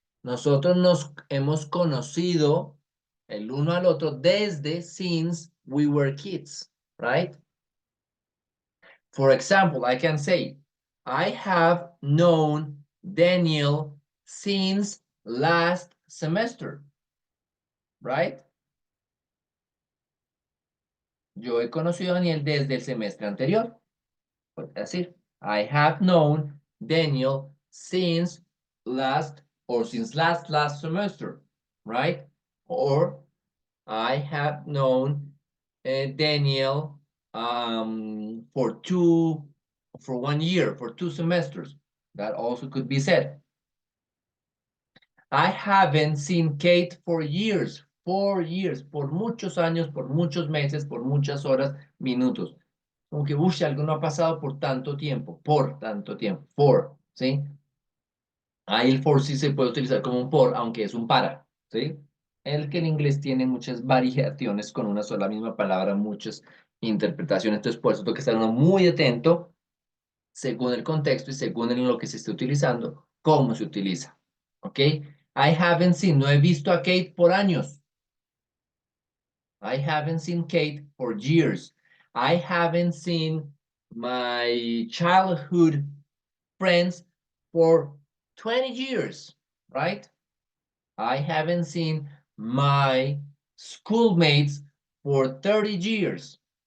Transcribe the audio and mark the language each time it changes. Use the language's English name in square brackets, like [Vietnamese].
[Spanish] Nosotros nos hemos conocido el uno al otro desde [English] since we were kids, right? For example, I can say, I have known Daniel since last semester, right? [Spanish] Yo he conocido a Daniel desde el semestre anterior. Puede decir, [English] I have known Daniel since last semester, right? Or I have known Daniel for 1 year, for 2 semesters. That also could be said. I haven't seen Kate for years, 4 years, [Spanish] por muchos años, por muchos meses, por muchas horas, minutos. Como que, uff, algo no ha pasado por tanto tiempo, for, ¿sí? Ahí el for sí se puede utilizar como un por, aunque es un para, ¿sí? El que en inglés tiene muchas variaciones con una sola misma palabra, muchas interpretaciones, entonces por eso tengo que estar uno muy atento, según el contexto y según en lo que se esté utilizando, cómo se utiliza, ¿ok? [English] I haven't seen, [Spanish] no he visto a Kate por años. [English] I haven't seen Kate for years. I haven't seen my childhood friends for 20 years, right? I haven't seen my schoolmates for 30 years.